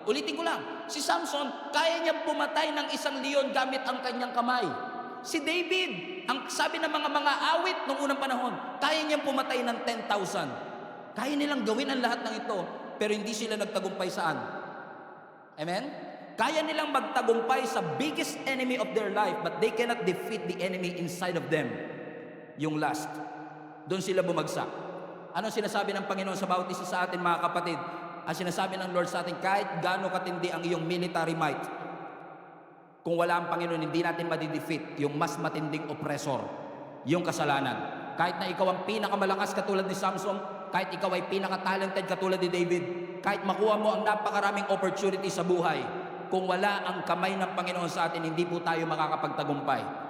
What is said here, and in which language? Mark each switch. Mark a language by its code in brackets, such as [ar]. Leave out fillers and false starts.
[tl] Ulitin ko lang, si Samson, kaya niyang pumatay ng isang leon gamit ang kanyang kamay. Si David, ang sabi ng mga awit noong unang panahon, kaya niyang pumatay ng 10,000. Kaya nilang gawin ang lahat ng ito, pero hindi sila nagtagumpay saan? Amen? Kaya nilang magtagumpay sa [en] biggest enemy of their life, but they cannot defeat the enemy inside of them. [tl] Yung last. Doon sila bumagsak. Anong sinasabi ng Panginoon sa bawat isa sa atin, mga kapatid? Ang sinasabi ng Lord sa atin, kahit gaano katindi ang iyong military might, kung wala ang Panginoon, hindi natin madidefeat yung mas matinding oppressor, yung kasalanan. Kahit na ikaw ang pinakamalakas katulad ni Samson, kahit ikaw ay pinaka-talented katulad ni David, kahit makuha mo ang napakaraming opportunity sa buhay, kung wala ang kamay ng Panginoon sa atin, hindi po tayo makakapagtagumpay.